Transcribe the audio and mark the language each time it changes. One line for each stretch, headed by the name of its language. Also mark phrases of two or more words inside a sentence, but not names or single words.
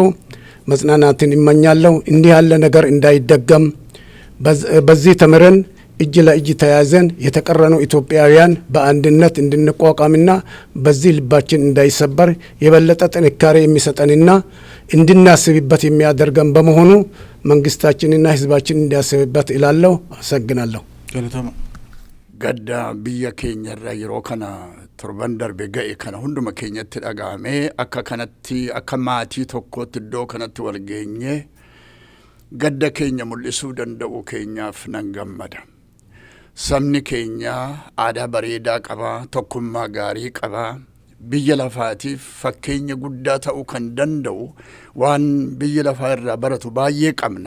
Amharic: መጽናናትን ይመኛለሁ። እንዲህ ያለ ነገር እንዳይደገም በዚህ ተምረን እጅ ለእጅ ተያዘን የተቀረኑ ኢትዮጵያውያን በአንድነት እንድንቋቋምና በዚህ ልባችን እንዳይሰበር የበለጠ ጥንካሬ የሚሰጠንና እንድናስብበት የሚያደርገን በመሆኑ መንግስታችንና ህዝባችን እንዲያስብበት እላለሁ። አመሰግናለሁ።
Oromo: gadda biyya keenyarra yeroo kana torban darbe ga'e kana hunduma keenyatti dhaga'ame akka kanatti akka maatii tokkootti iddoo kanatti wal geenye gadda keenya mul'isuu danda'u keenyaaf nan gammada. Sabni keenya aadaa bareedaa qaba, tokkummaa gaarii qaba, biyya lafaatiif fakkeenya guddaa ta'uu kan danda'u waan biyya lafaa irraa baratu baay'ee qabna.